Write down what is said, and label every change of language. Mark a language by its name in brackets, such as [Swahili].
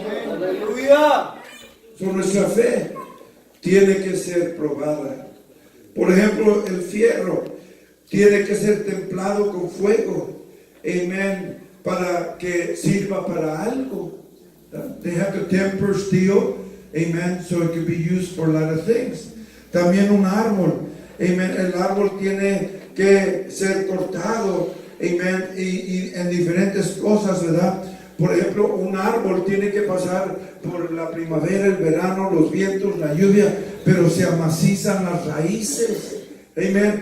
[Spanish] Aleluya. Nuestra fe tiene que ser probada. Por ejemplo, el fierro tiene que ser templado con fuego. Amén. Para que sirva para algo. [English] They have to temper steel. Amen. So it can be used for a lot of things. [Spanish] También un árbol. Amen. El árbol tiene que ser cortado. Amen. Y en diferentes cosas, ¿verdad? Por ejemplo, un árbol tiene que pasar por la primavera, el verano, los vientos, la lluvia, pero se amacizan las raíces. Amén.